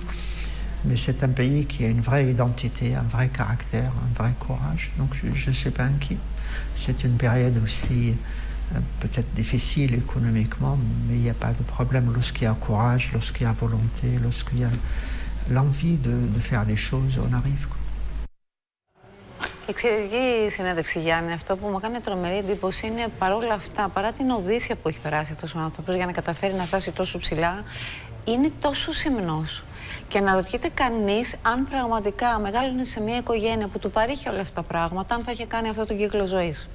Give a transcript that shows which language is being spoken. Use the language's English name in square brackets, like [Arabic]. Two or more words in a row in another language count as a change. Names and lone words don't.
[French] Mais c'est un pays qui a une vraie identité, un vrai caractère, un vrai courage. Donc je ne suis pas inquiet. C'est une période aussi peut-être difficile économiquement, mais il n'y a pas de problème lorsqu'il y a courage, lorsqu'il y a volonté, lorsqu'il y a l'envie de faire des choses, on arrive. [Greek] Εξαιρετική συνέντευξη, Γιάννη. Αυτό που μου κάνει τρομερή εντύπωση είναι παρόλα αυτά, παρά την οδύσσια που έχει περάσει αυτός ο άνθρωπος για να καταφέρει να φτάσει τόσο ψηλά, είναι τόσο σεμνός. Και αναρωτιέται κανείς αν πραγματικά μεγάλωνε σε μια οικογένεια που του παρήχε όλα αυτά τα πράγματα, αν θα είχε κάνει αυτό τον κύκλο ζωής.